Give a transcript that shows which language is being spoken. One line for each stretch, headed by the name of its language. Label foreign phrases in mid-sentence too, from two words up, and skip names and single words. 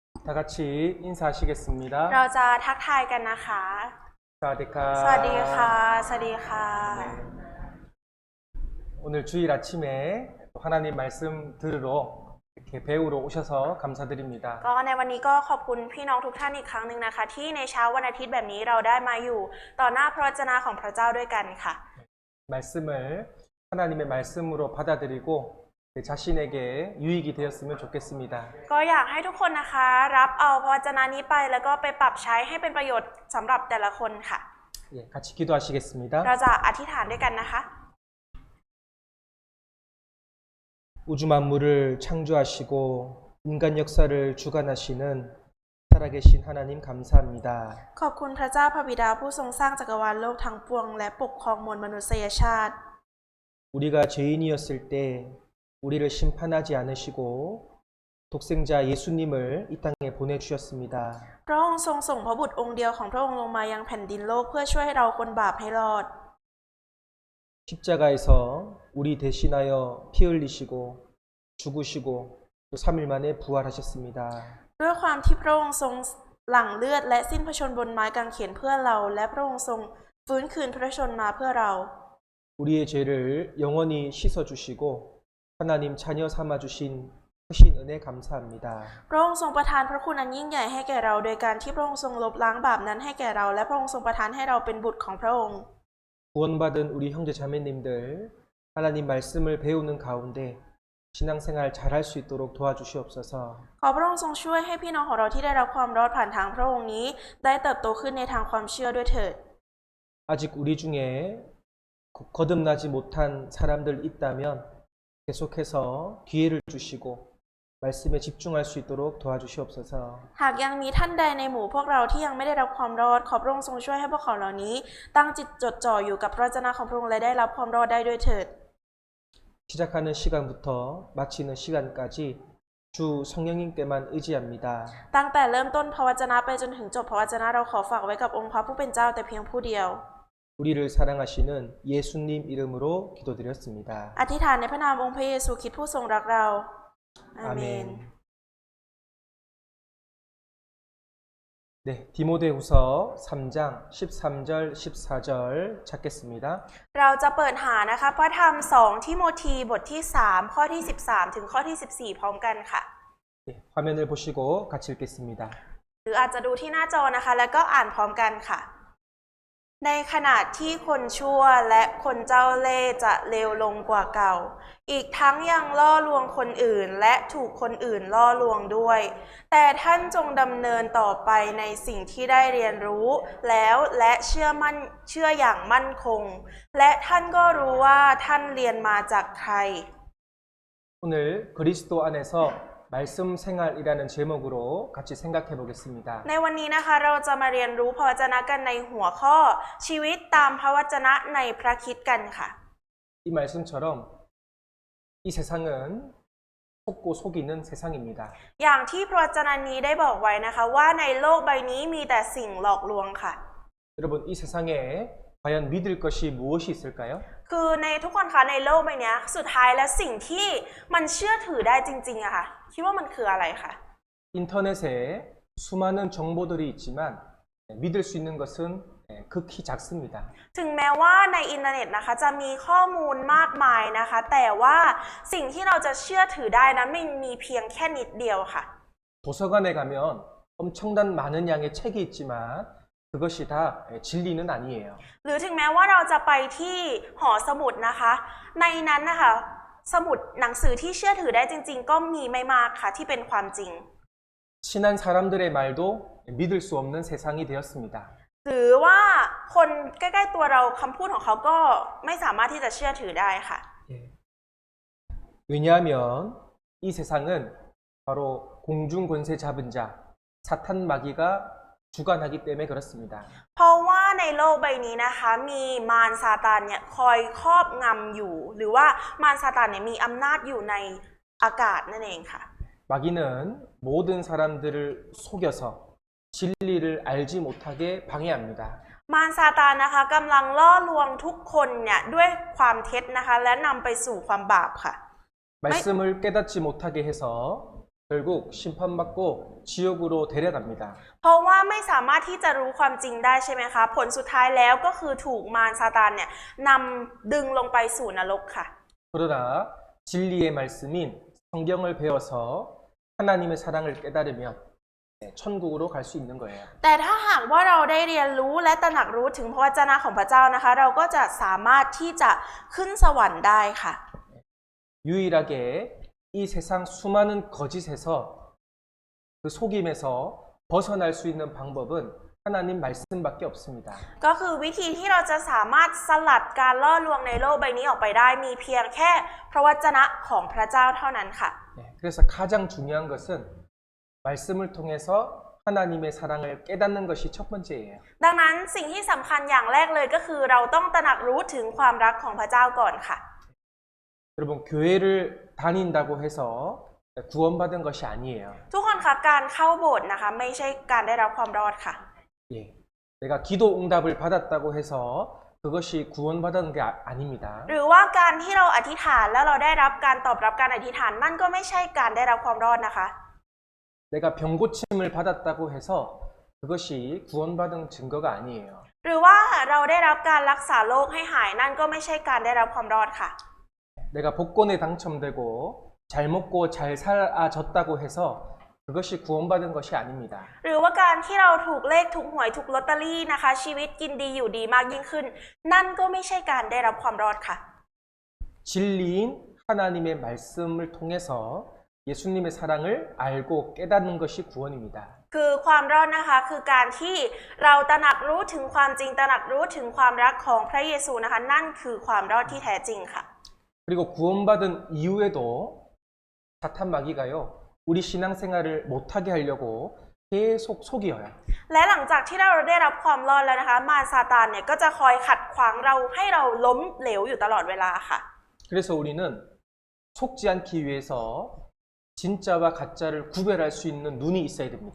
Korean: 다 같이 인사하시겠습니다.
Thai: เราจะทักทายกันนะคะ สวัสดีค่ะ. สวัสดีค่ะ สวัสดีค่ะ
Korean: 오늘 주일 아침에 하나님 말씀 들으러 이렇게 배우러 오셔서 감사드립니다.
Thai: ก็ในวันนี้ก็ขอบคุณพี่น้องทุกท่านอีกครั้งหนึ่งนะคะที่ในเช้าวันอาทิตย์แบบนี้เราได้มาอยู่ต่อหน้าพระวจนะของพระเจ้าด้วยกันค่ะ
Korean: 말씀을 하나님의 말씀으로 받아들이고 자신에게 유익이 되었으면 좋겠습니다.
Thai: ก็อยากให้ทุกคนนะคะรับเอาพระวจนะนี้ไปแล้วก็ไปปรับใช้ให้เป็นประโยชน์สำหรับแต่ละคนค่ะ
Korean: 예, 같이 기도하시겠습니다.
Thai: เราจะอธิษฐานด้วยกันนะคะ
Korean: 우주 만물을 창조하시고 인간 역사를 주관하시는 살아계신 하나님 감사합니다.
Thai: ขอบคุณพระเจ้าพระบิดาผู้ทรงสร้างจักรวาลโลกทั้งปวงและปกครองมวลมนุษยชาติ
Korean: 우리가 죄인이었을 때 우리를 심판하지 않으시고 독생자 예수님을 이 땅에 보내주셨습니다.
Thai: พระองค์ทรงส่งพระบุตรองค์เดียวของพระองค์ลงมายังแผ่นดินโลกเพื่อช่วยให้เราคนบาปให้รอด
Korean: 십자가에서 우리 대신하여 피 흘리시고 죽으시고 또 3일 만에 부활하셨습니다.
Thai: ด้วยความที่พระองค์ทรงหลั่งเลือดและสิ้นพระชนม์บนไม้กางเขนเพื่อเราและพระองค์ทรงฟื้นคืนพระชนม์มาเพื่อเรา
Korean: 우리의 죄를 영원히 씻어주시고 하나님 자녀 삼아주신 크신 은혜 감사합니다.
Thai: พระองค์ทรงประทานพระคุณอันยิ่งใหญ่ให้แก่เราโดยการที่พระองค์ทรงลบล้างบาปนั้นให้แก่เราและพระองค์ทรงประทานให้เราเป็นบุตรของพระองค์
Korean: 구원받은 우리 형제 자매님들 하나님 말씀을 배우는 가운데 신앙생활 잘할 수 있도록 도와주시옵소서.
Thai: ขอพระองค์ทรงช่วยให้พี่น้องของเราที่ได้รับความรอดผ่านทางพระองค์นี้ได้เติบโตขึ้นในทางความเชื่อด้วยเถิด
Korean: 아직 우리 중에 거듭나지 못한 사람들 있다면 계속해서 기회를 주시고 말씀에 집중할 수 있도록 도와주시옵소서.
Thai: หากยังมีท่านใดในหมู่พวกเราที่ยังไม่ได้รับความรอดขอพระองค์ทรงช่วยให้พวกเขาเหล่านี้ตั้งจิตจดจ่ออยู่กับพระวจนะของพระองค์และได้รับความรอดได้ด้วยเถิด
Korean: 시작하는 시간부터 마치는 시간까지 주 성령님께만 의지합니다.
Thai: ตั้งแต่เริ่มต้นพระวจนะไปจนถึงจบพระวจนะเราขอฝากไว้กับองค์พระผู้เป็นเจ้าแต่เพียงผู้เดียว
Korean: 우리를 사랑하시는 예수님 이름으로 기도드렸습니다.
Thai: อธิษฐานในพระนามองค์พระเยซูคริสต์ผู้ทรงรักเราอาเมน
Korean: 네, 디모데후서 3장 13절 14절 찾겠습니다.
Thai: เราจะเปิดหานะคะพระธรรม2ทิโมธีบทที่3ข้อที่13ถึงข้อที่14พร้อมกันค่ะ
Korean: 네, 화면을 보시고 같이 읽겠습니다.
Thai: หรืออาจจะดูที่หน้าจอนะคะแล้วก็อ่านพร้อมกันค่ะ ในขณะที่คนชั่วและคนเจ้าเล่ห์จะเลวลงกว่าเก่า อีกทั้งยังล่อลวงคนอื่นและถูกคนอื่นล่อลวงด้วย แต่ท่านจงดำเนินต่อไปในสิ่งที่ได้เรียนรู้แล้วและเชื่ออย่างมั่นคง และท่านก็รู้ว่าท่านเรียนมาจากใคร
Korean: 오늘 그리스도 안에서 말씀 생활이라는 제목으로 같이 생각해 보겠습니다.
Thai: ในวันนี้นะคะเราจะมาเรียนรู้พระวจนะกันในหัวข้อชีวิตตามพระวจนะในพระคริสต์กันค่ะ
Korean: 이 말씀처럼 이 세상은 속고 속이는 세상입니다.
Thai: อย่างที่พระวจนะนี้ได้บอกไว้นะคะว่าในโลกใบนี้มีแต่สิ่งหลอกลวงค่ะ
Korean: 여러분 이 세상에 과연 믿을 것이 무엇이 있을까요?
Thai: คือในทุกคนคะในโลกใบนี้สุดท้ายแล้วสิ่งที่มันเชื่อถือได้จริงๆอะค่ะคิดว่ามันคืออะไรคะ
Korean: 인터넷에 수많은 정보들이 있지만 믿을 수 있는 것은 극히 작습니다.
Thai: ถึงแม้ว่าในอินเทอร์เน็ตนะคะจะมีข้อมูลมากมายนะคะแต่ว่าสิ่งที่เราจะเชื่อถือได้นั้นมันมีเพียงแค่นิดเดียวค่ะ
Korean: 도서관에 가면 엄청난 많은 양의 책이 있지만 그것이 다 진리는 아니에요.
Thai: หรือถึงแม้ว่าเราจะไปที่หอสมุดนะคะในนั้นนะคะสมุดหนังสือที่เชื่อถือได้จริงๆก็มีไม่มากค่ะที่เป็นความจริง
Korean: 친한 사람들의 말도 믿을 수 없는 세상이 되었습니다.
Thai: หรือว่าคนใกล้ๆตัวเราคำพูดของเขาก็ไม่สามารถที่จะเชื่อถือได้ค่ะ
Korean: 왜냐하면 이 세상은 바로 공중 권세 잡은 자 사탄 마귀가 주관하기 때문에 그렇습니다.
Thai: เพราะว่าในโลกใบนี้นะคะมีมารซาตานเนี่ยคอยครอบงำอยู่หรือว่ามารซาตานเนี่ยมีอำนาจอยู่ในอากาศนั่นเองค่ะ
Korean: 마귀는 모든 사람들을 속여서 진리를 알지 못하게 방해합니다.
Thai: มารซาตานนะคะกำลังล่อลวงทุกคนเนี่ยด้วยความเท็จนะคะและนำไปสู่ความบาปค่ะ
Korean: 말씀을 깨닫지 못하게 해서 결국 심판받고 지옥으로 데려갑니다.
Thai: เพราะว่าไม่สามารถที่จะรู้ความจริงได้ใช่ไหมคะ ผลสุดท้ายแล้วก็คือถูกมารซาตานเนี่ยนำดึงลงไปสู่นรกค่ะ
Korean: 그러나 진리의 말씀인 성경을 배워서 하나님의 사랑을 깨달으면 천국으로 갈 수 있는 거예요.
Thai: แต่ถ้าหากว่าเราได้เรียนรู้และตระหนักรู้ถึงพระวจนะของพระเจ้านะคะ เราก็จะสามารถที่จะขึ้นสวรรค์ได้ค่ะ
Korean: 유일하게 이 세상 수많은 거짓에서 그 속임에서 벗어날 수 있는 방법은 하나님 말씀밖에 없습니다.
Thai: ก็คือวิธีที่เราจะสามารถสลัดการล่อลวงในโลกใบนี้ออกไปได้มีเพียงแค่พระวจนะของพระเจ้าเท่านั้นค่ะ
Korean: 그래서 가장 중요한 것은 말씀을 통해서 하나님의 사랑을 깨닫는 것이 첫 번째예요.
Thai: ดังนั้นสิ่งที่สำคัญอย่างแรกเลยก็คือเราต้องตระหนักรู้ถึงความรักของพระเจ้าก่อนค่ะ
Korean: 여러분 교회를 다닌다고 해서 구원받은 것이 아니에요.
Thai: ทุกคนคะการเข้าโบสถ์นะคะไม่ใช่การได้รับความรอดค่ะ
Korean: 예, 내가 기도 응답을 받았다고 해서 그것이 구원받은 게 아닙니다.
Thai: หรือว่าการที่เราอธิษฐานแล้วเราได้รับการตอบรับการอธิษฐานนั่นก็ไม่ใช่การได้รับความรอดนะคะ
Korean: 내가 병 고침을 받았다고 해서 그것이 구원받은 증거가 아니에요.
Thai: หรือว่าเราได้รับการรักษาโรคให้หายนั่นก็ไม่ใช่การได้รับความรอดค่ะ
Korean: 내가 복권에 당첨되고 잘 먹고 잘 살아졌다고 해서 그것이 구원받은 것이 아닙니다.
Thai: หรือว่าการที่เราถูกเลขถูกหวยถูกลอตเตอรี่นะคะ ชีวิตกินดีอยู่ดีมากยิ่งขึ้น นั่นก็ไม่ใช่การได้รับความรอดค่ะ
Korean: 진리인 하나님의 말씀을 통해서 예수님의 사랑을 알고 깨닫는 것이 구원입니다.
Thai: คือความรอดนะคะคือการที่เราตระหนักรู้ถึงความจริงตระหนักรู้ถึงความรักของพระเยซูนะคะ นั่นคือความรอดที่แท้จริงค่ะ
Korean: 그리고 구원받은 이후에도 사탄 마귀가요 우리 신앙생활을 못하게 하려고 계속 속여요.
Thai: และหลังจากที่เราได้รับความรอดแล้วนะคะ มารซาตานเนี่ยก็จะคอยขัดขวางเราให้เราล้มเหลวอยู่ตลอดเวลาค่ะ
Korean: 그래서 우리는 속지 않기 위해서 진짜와 가짜를 구별할 수 있는 눈이 있어야 됩니다.